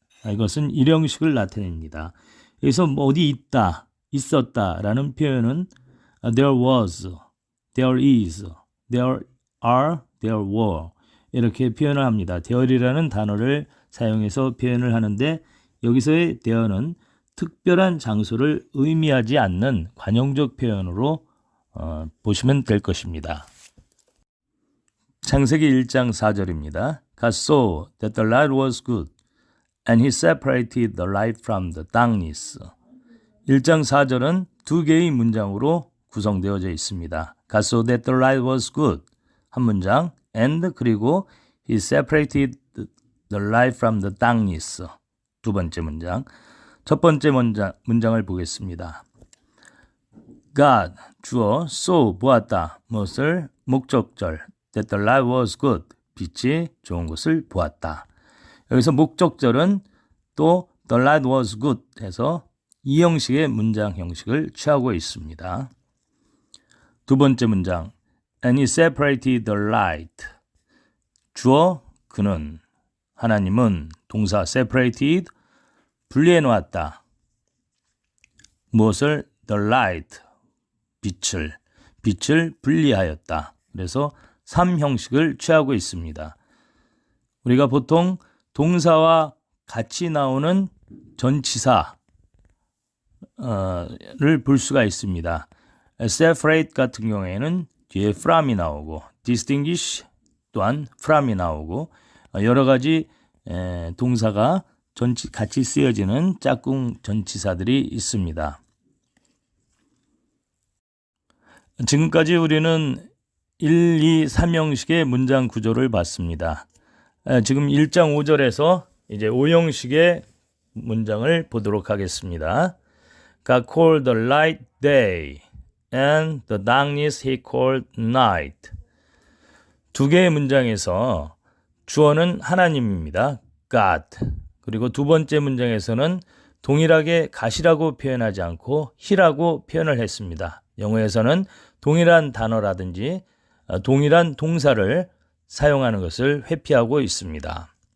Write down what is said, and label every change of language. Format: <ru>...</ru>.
<ko>이것은 일형식을 나타냅니다. 여기서 뭐 어디 있다, 있었다 라는 표현은</ko> <en>there was, there is, there are, there were</en> <ko>이렇게 표현을 합니다. there이라는 단어를 사용해서 표현을 하는데 여기서의 there는 특별한 장소를 의미하지 않는 관용적 표현으로 보시면 될 것입니다. 창세기 1장 4절입니다.</ko> <en>God saw that the light was good, and he separated the light from the darkness.</en> <ko>1장 4절은 두 개의 문장으로 구성되어져 있습니다.</ko> <en>God saw that the light was good.</en> <ko>한 문장,</ko> <en>and 그리고 he separated the light from the darkness.</en> <ko>두 번째 문장. 첫 번째 문장을 보겠습니다. God, 주어, saw, 보았다. 무엇을? 목적절.</ko> <en>That the light was good.</en> <ko>빛이 좋은 것을 보았다. 여기서 목적절은 또</ko> <en>the light was good</en> <ko>해서 이 형식의 문장 형식을 취하고 있습니다. 두 번째 문장.</ko> <en>And he separated the light.</en> <ko>주어, 그는. 하나님은 동사 separated, 분리해 놓았다. 무엇을? The light, 빛을 분리하였다. 그래서 3형식을 취하고 있습니다. 우리가 보통 동사와 같이 나오는 전치사를 볼 수가 있습니다. separate 같은 경우에는 뒤에 from이 나오고 distinguish 또한 from이 나오고 여러 가지 동사가 같이 쓰여지는 짝꿍 전치사들이 있습니다. 지금까지 우리는 1, 2, 3형식의 문장 구조를 봤습니다. 지금 1장 5절에서 이제 5형식의 문장을 보도록 하겠습니다.</ko> <en>God called the light day and the darkness he called night.</en> <ko>두 개의 문장에서 주어는 하나님입니다. God. 그리고 두 번째 문장에서는 동일하게 gat이라고 표현하지 않고 he라고 표현을 했습니다. 영어에서는 동일한 단어라든지 동일한 동사를 사용하는 것을 회피하고 있습니다.</ko>